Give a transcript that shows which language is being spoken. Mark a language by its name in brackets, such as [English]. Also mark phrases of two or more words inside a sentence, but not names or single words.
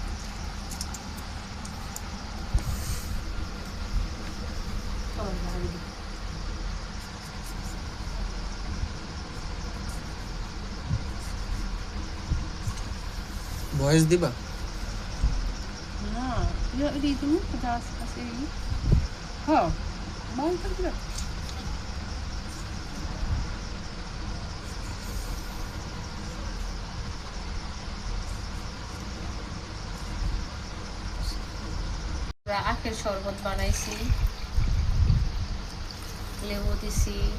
[Bangla] ভয়েস দিবা? [Malay] না ini itu kita kasih ini. Oh, mau kan tidak? [Bangla] আখের শরবত বানাইছি, লেবু দিছি।